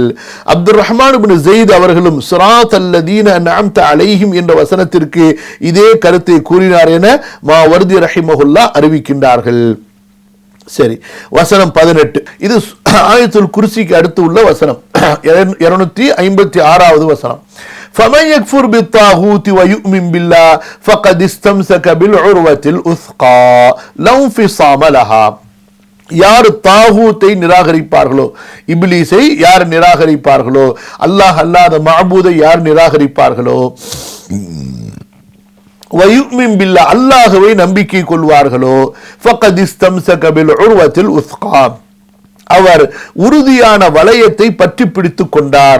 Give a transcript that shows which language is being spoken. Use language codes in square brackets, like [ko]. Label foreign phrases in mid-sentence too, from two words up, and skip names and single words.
[ta] அப்துல் ரஹ்மான் இப்னு ஸைத் அவர்களும் [ar] صراط الذين أنعمت عليهم [ta] என்ற வசனத்திற்கு இதே கருத்தை கூறினார் என மாவர்தி ரஹிமஹுல்லாஹ் அறிவிக்கின்றார்கள். சரி, வசனம் 18. இது ஆயத்துல் குர்சிக்கு அடுத்து உள்ள வசனம், 256வது வசனம். [ar] فَمَنْ يَكْفُرْ بِالطَّاغُوتِ وَيُؤْمِنْ بِاللَّهِ فَقَدِ اسْتَمْسَكَ بِالْعُرْوَةِ الْوُثْقَى لَا انْفِصَامَ لَهَا. [ta] யார் தாகூத்தை நிராகரிப்பார்களோ, இப்லீஸை யார் நிராகரிப்பார்களோ, அல்லாஹ் அல்லாத மஅபூதை யார் நிராகரிப்பார்களோ, [ar] ويؤمن بالله [ta] அல்லாஹ்வை நம்பிக்கை கொள்வார்களோ, [ar] فقد استمسك بالعروة الوثقى, [ta] அவர் உறுதியான வளையத்தை பற்றி பிடித்துக் கொண்டார்.